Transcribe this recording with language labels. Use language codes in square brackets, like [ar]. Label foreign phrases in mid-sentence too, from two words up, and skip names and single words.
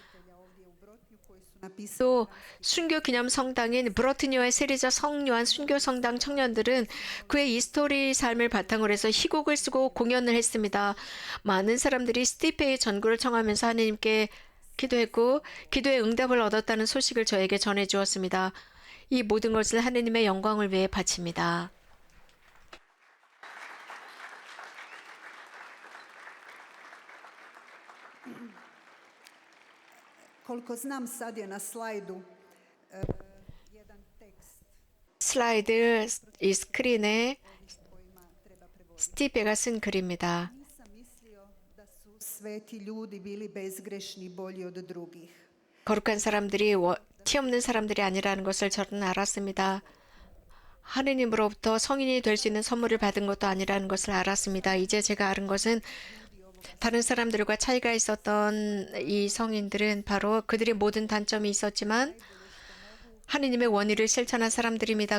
[ko] 또 순교 기념 성당인 브로트니오의 세리자 성요한 순교 성당 청년들은 그의 이 스토리 삶을 바탕으로 해서 희곡을 쓰고 공연을 했습니다. 많은 사람들이 스티페의 전구를 청하면서 하느님께 기도했고 기도의 응답을 얻었다는 소식을 저에게 전해 주었습니다. 이 모든 것을 하느님의 영광을 위해 바칩니다. [hr] Koliko znam sad je na slajdu jedan tekst [ko] 슬라이드 이 스크린에 스티페가 쓴 글입니다. [hr] nisam mislio da su sveti ljudi bili bezgrešni bolji od drugih. [ko] 거룩한 사람들이 티 없는 사람들이 아니라는 것을 저는 알았습니다. 하느님으로부터 성인이 될 수 있는 선물을 받은 것도 아니라는 것을 알았습니다. 이제 제가 아는 것은 다른 사람들과 차이가 있었던 이 성인들은 바로 그들의 모든 단점이 있었지만 하느님의 원의를 실천한 사람들입니다.